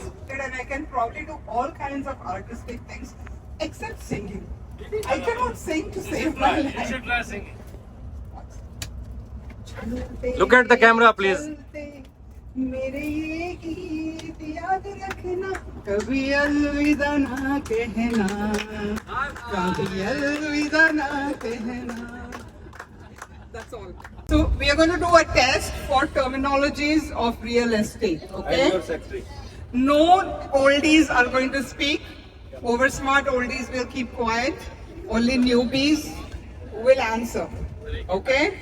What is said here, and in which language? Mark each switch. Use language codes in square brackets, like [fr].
[en] And I can probably do all kinds of artistic things except singing. I cannot sing to save my life. You should try singing. Look at the camera, please. [hi] मेरे ये गीत याद रखना, कभी अलविदा ना कहना, कभी अलविदा ना कहना. [en] That's all. So we are going to do a test for terminologies of real estate. Okay. I'm your secretary. No oldies are going to speak. Over smart oldies will keep quiet. Only newbies will answer. Okay?